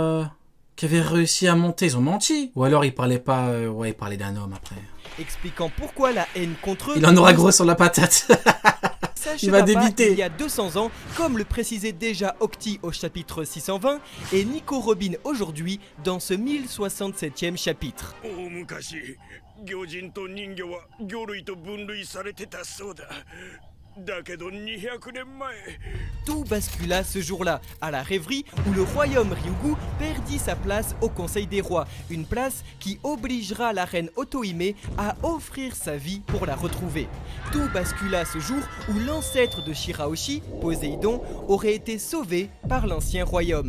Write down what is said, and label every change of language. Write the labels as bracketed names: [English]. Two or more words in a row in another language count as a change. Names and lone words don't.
[French] qui avait réussi à monter, ils ont menti. Ou alors ils parlaient pas... ouais, ils parlaient d'un homme après. Expliquant pourquoi la haine contre eux Il en aura gros sur la patate. s'achèvera il va pas débiter. il y a 200 ans, comme le précisait déjà Octi au chapitre 620 et Nico Robin aujourd'hui dans ce 1067e chapitre. [Japanese] 大昔魚人と人魚は魚類と分類されてたそうだだけど200年前 [French] Tout bascula ce jour-là, à la rêverie où le royaume Ryugu perdit sa place au Conseil des Rois, une place qui obligera la reine Otohime à offrir sa vie pour la retrouver. Tout bascula ce jour où l'ancêtre de Shirahoshi, Poséidon, aurait été sauvé par l'ancien royaume.